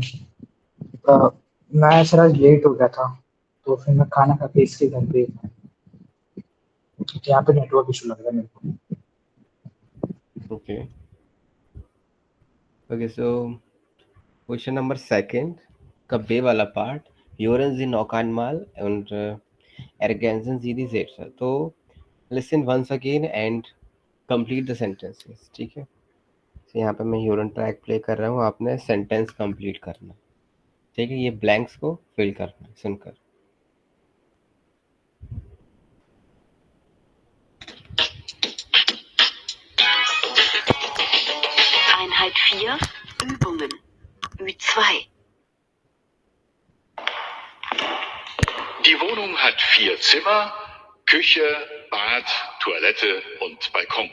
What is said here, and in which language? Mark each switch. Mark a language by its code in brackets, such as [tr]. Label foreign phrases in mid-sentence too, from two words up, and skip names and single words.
[hi] अ, मैं सर आज लेट हो गया था, तो फिर मैं खाना खा के इसके घर पे था। यहाँ पे नेटवर्क इशू लग रहा है मेरे को। [en] okay okay so question number second [hi] का बे वाला [en] पार्ट, [de] Hören Sie noch einmal und ergänzen Sie die Sätze. [en] तो listen once again and complete the sentences. [hi] ठीक है, तो यहाँ पे मैं यूरन [en] track play [hi] कर रहा हूँ, आपने [en] sentence complete [hi] करना है। ठीक है, ये ब्लैंक्स को फिल करना है सुनकर। [de] Einheit 4, Übungen. Ü2. Die Wohnung hat 4 Zimmer, Küche, Bad, Toilette und Balkon.